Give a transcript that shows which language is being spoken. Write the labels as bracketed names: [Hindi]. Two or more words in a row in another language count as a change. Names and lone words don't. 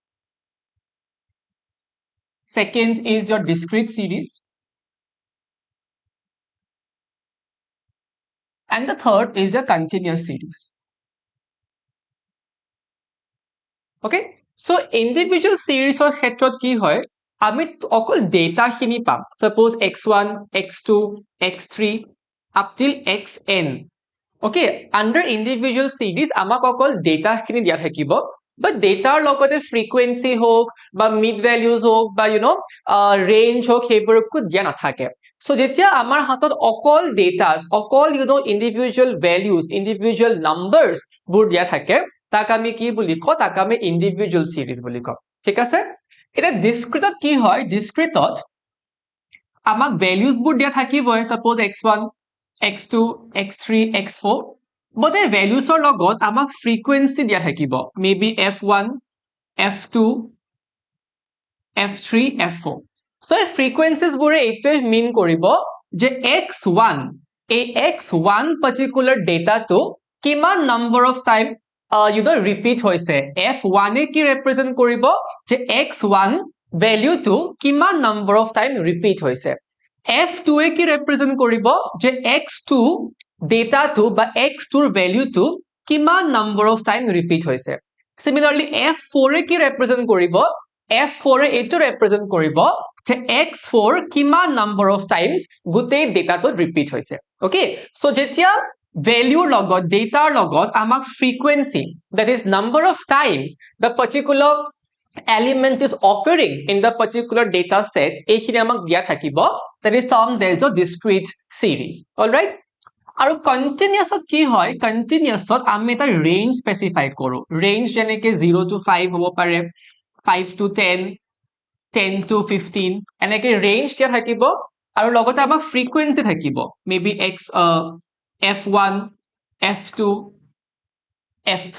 [English] second is your discrete series and the third is a continuous series okay so individual series or [Assamese] ক্ষেত্ৰত কি হয় আমি অকল ডেটা খিনি পাম [English] suppose x1 x2 x3 up till xn okay under individual series [Assamese] আমাক অকল ডেটা খিনি দিয়া থাকিব but ডেটাৰ লগতে frequency হোক বা mid values হোক বা range হোক সেইবোৰকো দিয়া নাথাকে so যেতিয়া আমাৰ হাতত অকল ডেটাস অকল [English] individual values individual numbers [Assamese] বোৰ দিয়া থাকে তাক আমি কি বুলি কওঁ তাক আমি [English] individual series [Assamese] বুলি কওঁ ঠিক আছে এটা discrete কি হয় discrete আমাক values বোৰ দিয়া থাকিবই [English] suppose x1 x2 x3 x4 [Assamese] but এই values ৰ লগত আমাক frequency দিয়া থাকিব [English] maybe f1 f2 [Assamese] f3 f4 so এই frequencies বোৰে এইটোৱে mean কৰিব যে x1 এই x1 [English] particular data [Assamese] to কিমান [English] number of time repeat [Assamese] হৈছে f1 এ কি represent কৰিব যে x1 value to কিমান [English] number of time repeat [Assamese] হৈছে f2 এ কি represent কৰিব যে x2 data to বা x2 value to কিমান [English] number of time repeat [Assamese] হৈছে Similarly, F4 এ কি represent কৰিব? F4 এ এইটো represent কৰিব যে X4 কিমান [English] number of times [Assamese] গোটেই ডেটাটোত repeat হৈছে। Okay? [English] So যেতিয়া value [Assamese] লগত ডেটাৰ লগত আমাক [English] frequency, that is number of times the particular element is occurring in the particular data set, [Assamese] এইখিনি আমাক দিয়া থাকিব, [English] that is termed as a discrete series. Alright? [Assamese] আৰু কন্টিনিউয়াছত কি হয়, কন্টিনিউয়াছত আমি এটা [English] range specify [Assamese] কৰো। ৰেঞ্জ যেনেকে 0 to 5 হ'ব পাৰে, 5 to 10, 10 to 15, এনেকে ৰেঞ্জ দিয়া থাকিব আৰু লগতে আমাক ফ্ৰিকুৱেন্সি থাকিব, মেবি f1, f2, f3.